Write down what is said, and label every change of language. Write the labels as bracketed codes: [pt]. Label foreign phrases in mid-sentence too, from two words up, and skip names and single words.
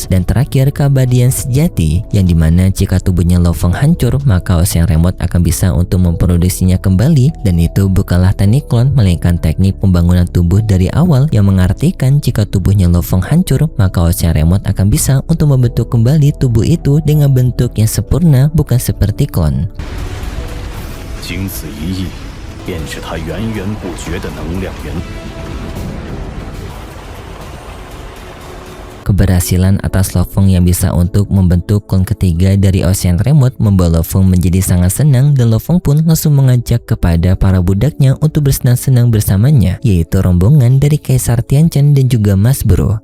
[id] Dan terakhir keabadian sejati, yang dimana jika tubuhnya Lo Feng hancur maka Ocean Remote akan bisa untuk memproduksinya kembali. Dan itu bukanlah teknik klon melainkan teknik pembangunan tubuh dari awal, yang mengartikan jika tubuhnya Lo Feng hancur maka Ocean Remote akan bisa untuk membentuk kembali tubuh itu dengan bentuk yang sempurna, bukan seperti klon. [zh] 经此一役，便是他源源不绝的能量源。 [id] Keberhasilan atas Lo Feng yang bisa untuk membentuk klon ketiga dari Ocean Remote membuat Lo Feng menjadi sangat senang, dan Lo Feng pun langsung mengajak kepada para budaknya untuk bersenang-senang bersamanya, yaitu rombongan dari Kaisar Tianchen dan juga Mas Bro.